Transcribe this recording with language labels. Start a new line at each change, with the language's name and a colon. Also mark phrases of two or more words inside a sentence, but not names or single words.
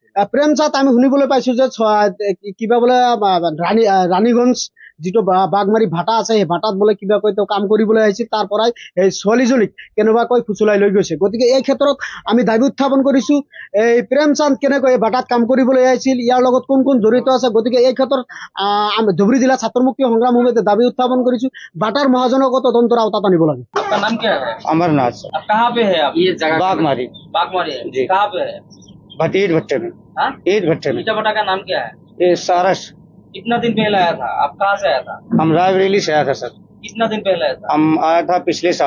Assamese: প্ৰেমচাঁদ আমি শুনিবলৈ পাইছো যে কিবা বোলে ৰাণীগঞ্জ যিটো বাগমাৰী ভাটা আছে, সেই ভাটাত বোলে কিবাকৈ তেওঁ কাম কৰিবলৈ আহিছিল, তাৰ পৰাই এই ছোৱালীজনীক কেনেবাকৈ ফুচুলাই লৈ গৈছে। গতিকে এই ক্ষেত্ৰত আমি দাবী উত্থাপন কৰিছো, এই প্ৰেমচাঁদ কেনেকৈ এই ভাটাত কাম কৰিবলৈ আহিছিল, ইয়াৰ লগত কোন কোন জড়িত আছে। গতিকে এই ক্ষেত্ৰত আমি ধুবুৰী জিলা ছাত্ৰ মুক্তি সংগ্ৰাম সমিতিয়ে দাবী উত্থাপন কৰিছো, ভাটাৰ মহাজনকো তদন্তৰ আওতাত আনিব লাগে।
Hindi: आपका नाम क्या है? अमरनाथ आप कहाँ पे है? आप ये जगह बागमारी बागमारी है जी। कहाँ पे है? ईद भट्टे में। हाँ? ईद भट्टे में ईटा भट्टा का नाम क्या है? ये सारस। कितना दिन पहले आया था? आप कहाँ से आया था? हम रायबरेली से आया था सर। कितना दिन पहले आया था? हम आया था पिछले साल।